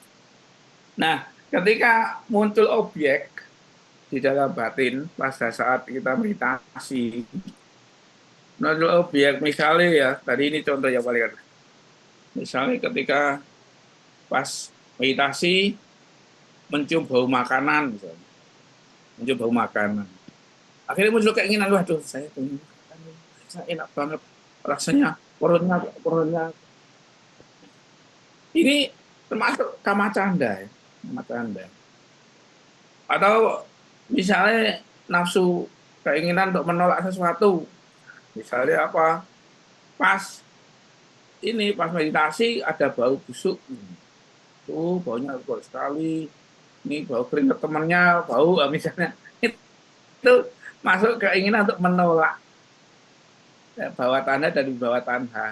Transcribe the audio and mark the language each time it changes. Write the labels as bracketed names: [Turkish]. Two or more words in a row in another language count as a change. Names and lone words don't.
[Indonesian] Nah, ketika muncul objek di dalam batin pada saat kita meditasi, muncul objek misalnya ya, tadi ini contoh yang paling misalnya ketika pas meditasi mencium bau makanan misalnya, mencium bau makanan. Akhirnya muncul keinginan, waduh saya pengen makan, saya enak banget rasanya, perutnya. Ini termasuk [Pali] kama canda [Indonesian] ya, [Pali] kama canda. [Indonesian] Atau misalnya nafsu keinginan untuk menolak sesuatu, misalnya apa? Pas meditasi ada bau busuk, tuh baunya kuat sekali. Ini bau keringat temannya, bau misalnya itu masuk keinginan untuk menolak bawah tanah dan di bawah tanah.